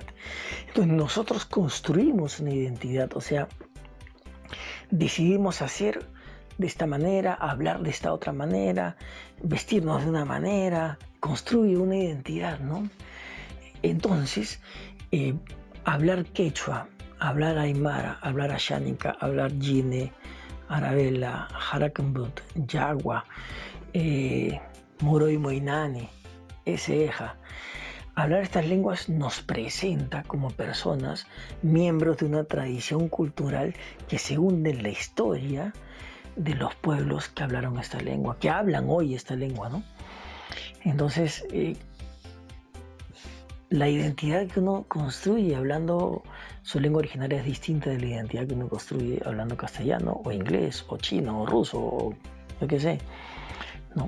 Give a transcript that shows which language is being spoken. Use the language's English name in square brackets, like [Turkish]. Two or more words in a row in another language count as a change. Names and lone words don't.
[Spanish] Entonces nosotros construimos una identidad, o sea, decidimos hacer de esta manera, hablar de esta otra manera, vestirnos de una manera, construye una identidad, ¿no? Entonces, hablar quechua, hablar aymara, hablar ashánica, hablar yine, arabela, harakambut, yagua, moro y moinani, eseja. Hablar estas lenguas nos presenta como personas, miembros de una tradición cultural que se hunde en la historia de los pueblos que hablaron esta lengua, que hablan hoy esta lengua, ¿no? Entonces, la identidad que uno construye hablando su lengua originaria es distinta de la identidad que uno construye hablando castellano, o inglés, o chino, o ruso, o yo qué sé, ¿no?